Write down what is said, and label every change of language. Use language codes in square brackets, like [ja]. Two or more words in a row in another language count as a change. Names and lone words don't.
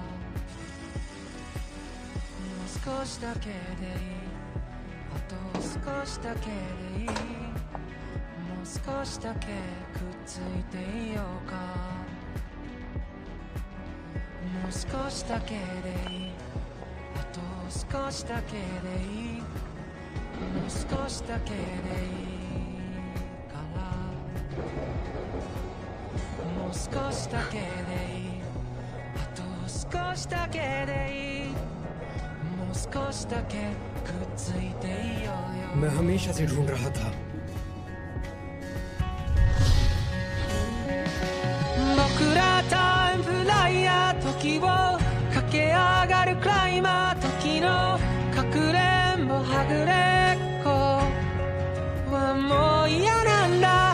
[ja] もう少しだけでいい、あと少しだけでいい、もう少しだけくっついていようか、もう少しだけでいい、あと少しだけでいい、もう少しだけでいいから、もう少しだけでいい、あと少しだけでいい、もう少しだけくっついていようよ。 [hi] मैं हमेशा से ढूंढ रहा था। [ja] 僕らタイムフライヤー、時を駆け上がるクライマー、時のかくれんぼはぐれっこはもう嫌なんだ。